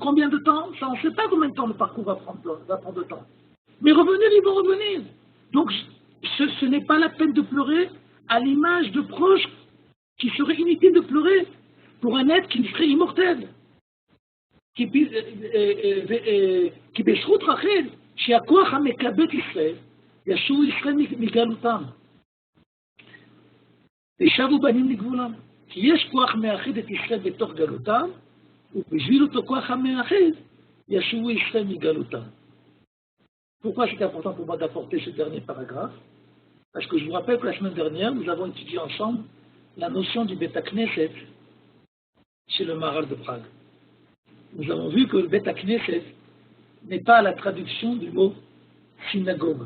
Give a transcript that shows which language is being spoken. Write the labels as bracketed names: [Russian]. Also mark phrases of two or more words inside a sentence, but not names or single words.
[French] Combien de temps? Ça, on ne sait pas combien de temps le parcours va prendre de temps. Mais revenir, ils vont revenir. Donc, ce n'est pas la peine de pleurer, à l'image de proches qui seraient inutiles de pleurer pour un être qui serait immortel. [Hebrew] Qui בזכות רחל, שהכוח המקבץ ישראל, ישובו ישראל מגלותם. ושבו בנים לגבולם. כי יש כוח מאחד את ישראל בתוך גלותם, ובשביל אותו כוח המאחד, ישובו ישראל מגלותם. [French] Pourquoi c'est important pour moi d'apporter ce dernier paragraphe? Parce que je vous rappelle que la semaine dernière, nous avons étudié ensemble la notion du [Hebrew] בית כנסת [French] chez le Maharal de Prague. Nous avons vu que le [Hebrew] בית כנסת [French] n'est pas la traduction du mot synagogue.